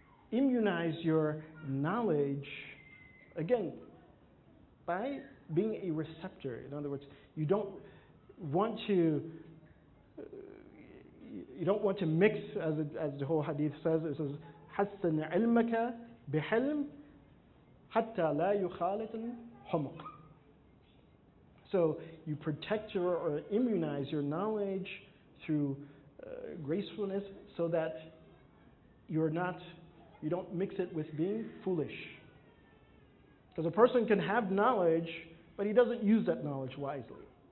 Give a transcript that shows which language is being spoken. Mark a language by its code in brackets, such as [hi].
[en] Immunize your knowledge, again, by being a receptor. In other words, you don't want to mix, as the whole hadith says. It says, [ar] حَسِّنْ عِلْمَكَ بِحِلْمٍ حَتَّى لَا يُخَالِطَ الْحُمُقِ. [en] So you protect or immunize your knowledge through gracefulness, so that you don't mix it with being foolish. Because a person can have knowledge, but he doesn't use that knowledge wisely.